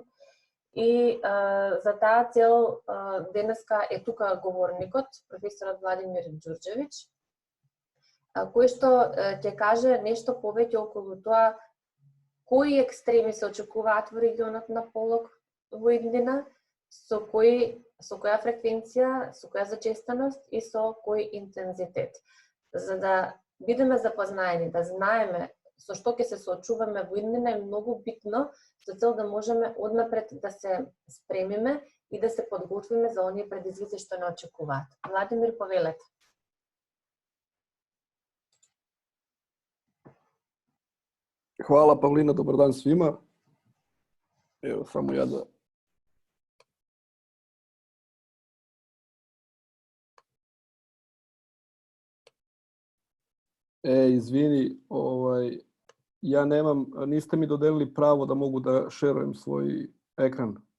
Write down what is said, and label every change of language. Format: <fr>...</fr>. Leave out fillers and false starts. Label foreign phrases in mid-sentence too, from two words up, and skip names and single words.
<mk>И за таа цел денеска е тука говорникот, професорот Владимир Ѓурѓевиќ, кој што ќе каже нешто повеќе околу тоа кои екстреми се очекуваат во регионот на Полог во иднина, со која фреквенција, со која зачестеност и со кој интензитет. За да бидеме запознаени, да знаеме со што ќе се соочуваме во иднина, е многу битно со цел да можеме однапред да се спремиме и да се подготвиме за оние предизвици што не очекуваат. Владимир, повелете.</mk> <sr>Hvala Pavlina, dobar dan svima. Evo, samo ja da... Izvini, ja nemam, niste mi dodelili pravo da mogu da šerujem svoj ekran.</sr>